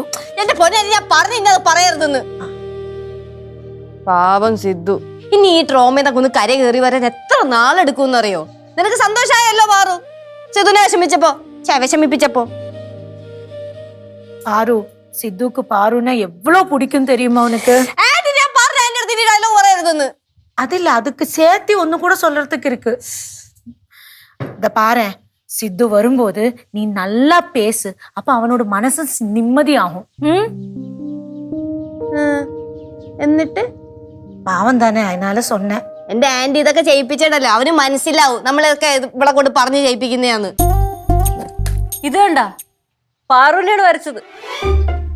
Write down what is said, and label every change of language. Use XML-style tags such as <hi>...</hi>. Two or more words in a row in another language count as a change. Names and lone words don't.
<ml>എന്റെ പൊന്നെ, ഞാൻ പറഞ്ഞു അത് പറയരുതെന്ന്. പാവം സിദ്ധു. ഇനി ഈ ട്രോമയൊക്കെ ഒന്ന് കര കയറി വരാൻ എത്ര നാളെടുക്കും അറിയോ? നിനക്ക് സന്തോഷമായല്ലോ പാറു, സിദ്ധുനെ വിഷമിപ്പിച്ചപ്പോ. പാറു, സിദ്ധുക്ക് പാറുന എവ്വളോ പിടിക്കും</ml> <ta>தெரியுமா உனக்கு?</ta> <ml>ഞാൻ പറഞ്ഞ എന്റെ അടുത്ത് ഡയലോഗ് പറയരുതെന്ന്.</ml> <ta>அதில்ல, அதுக்கு சேர்த்து ஒன்னு கூட சொல்றதுக்கு இருக்கு. இத பாரு, சித்து வரும்போது நீ நல்லா பேசு, அப்ப அவனோட மனசு நிம்மதியாகும்.</ta> <ml>എന്നിട്ട്</ml> <ta>பாவம் தானே, அதனால சொன்னேன்.</ta> <ml>എന്റെ ആന്റി ഇതൊക്കെ ചെയ്യിപ്പിച്ചിട്ടല്ലോ, അവന് മനസ്സിലാവും നമ്മളൊക്കെ ഇവിടെ കൊണ്ട് പറഞ്ഞു ചെയ്യിപ്പിക്കുന്നതാന്ന്. ഇത് കണ്ട പാറുവിനെയാണ് വരച്ചത്.</ml>